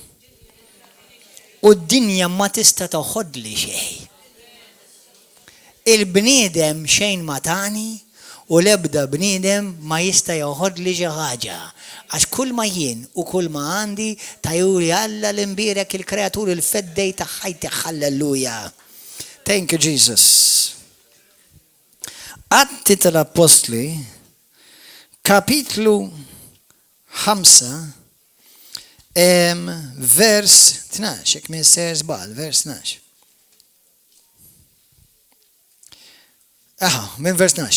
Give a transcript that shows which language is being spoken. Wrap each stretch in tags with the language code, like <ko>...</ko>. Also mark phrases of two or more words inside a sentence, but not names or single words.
<mt>U d-dinja ma tista' toħodli xejn. Il-bniedem xejn ma tani u l-ebda bniedem ma jista' joħodli xi ħaġa. Għax kull ma jien u kull ma għandi tajuri Alla l-imbirek il-kreatur il-feddej ta' ħajti halleluja.</mt> <en>Thank you, Jesus.</en> <mt>Atti tal-Apostli, kapitlu 5, vers 12, jekk minn ser żball, vers 12. Minn vers 12.</mt>